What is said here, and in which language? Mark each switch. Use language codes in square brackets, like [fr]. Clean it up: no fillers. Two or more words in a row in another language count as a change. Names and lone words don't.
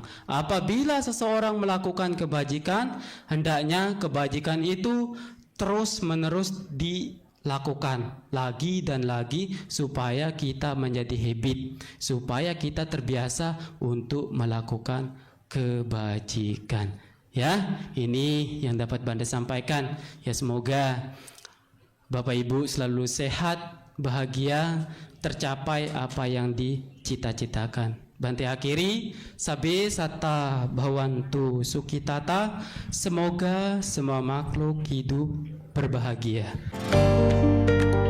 [id] Apabila seseorang melakukan kebajikan, hendaknya kebajikan itu terus-menerus dilakukan lagi dan lagi supaya kita menjadi habit, supaya kita terbiasa untuk melakukan kebajikan. Ya, ini yang dapat Banda sampaikan. Ya, semoga Bapak Ibu selalu sehat, bahagia, tercapai apa yang dicita-citakan. Bante akhiri, [pi] sabe satta bhavantu sukitata. [id] Semoga semua makhluk hidup berbahagia.